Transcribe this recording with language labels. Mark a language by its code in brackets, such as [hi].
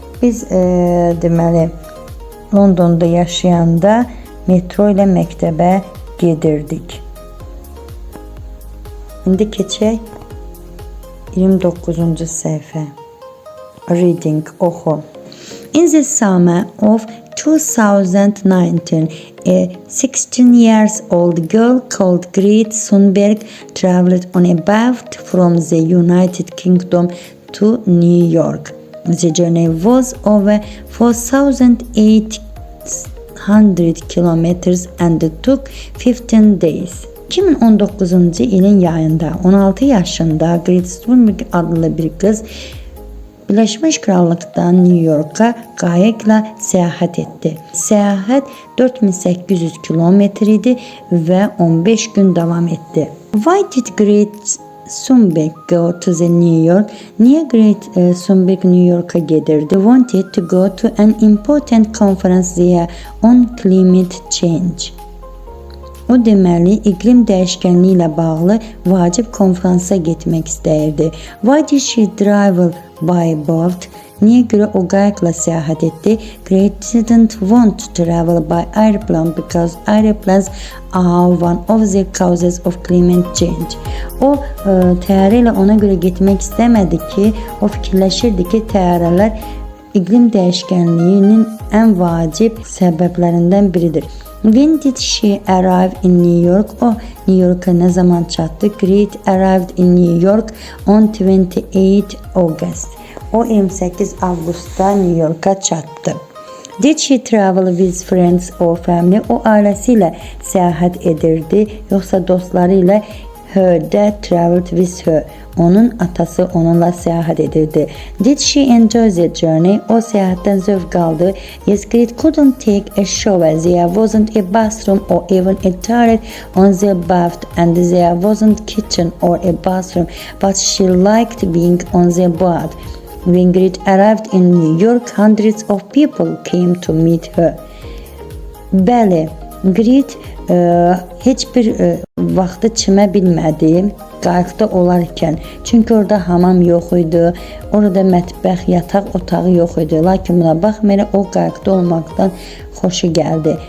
[az] Biz deməli Londonda yaşayanda metro ilə məktəbə gedirdik. İndi keçək 29-cu səhifə. [en] Reading, oxu. In the summer of 2019, a 16 years old girl called Grete Thunberg traveled on a boat from the United Kingdom to New York. The journey was over 4,800 kilometers and took 15 days. [az] 2019-cu ilin yayında 16 yaşında Grete Thunberg adlı bir qız Birləşmiş Krallıqdan New York'a qayıqla səyahət etdi. Səyahət 4800 kilometr idi və 15 gün davam etdi. [en] Why did Grete Thunberg go to the New York? [az] Niyə Grete Thunberg New York'a gedirdi? [en] Wanted to go to an important conference there on climate change. [az] O deməli, iqlim dəyişkənliyi ilə bağlı vacib konferansa getmək istəyirdi. [en] Why did she travel by boat? [az] Niyə görə o qayıqla səyahət etdi? [en] Grete didn't want to travel by airplane because airplanes are one of the causes of climate change. [az] O təyyarə ilə ona görə getmək istəmədi ki, o fikirləşirdi ki, təyyarələr iqlim dəyişkənliyinin ən vacib səbəblərindən biridir. [en] When did she arrive in New York? [az] O New York'a ne zaman çattı? [en] Grete arrived in New York on 28 August. [az] O 28 Avqustda New York'a çatdı. [en] Did she travel with friends or family? [az] O ailəsiyle səyahət edirdi, yoxsa dostları ilə? [en] Her dad traveled with her. [az] Onun atası onunla səyahət edirdi. [en] Did she enjoy the journey? [az] O səyahətdən zövq aldı. [en] Yes, Grete couldn't take a shower. There wasn't a bathroom or even a toilet on the boat, and there wasn't kitchen or a bathroom, but she liked being on the boat. When Grete arrived in New York, hundreds of people came to meet her. [az] Bəli, Grete heç bir vaxtı çimə bilmədi qayıqda olarkən. Çünki orada hamam yox idi, orada mətbəx, yataq otağı yox idi. Lakin buna baxmayaraq o qayıqda olmaqdan xoşu gəldi.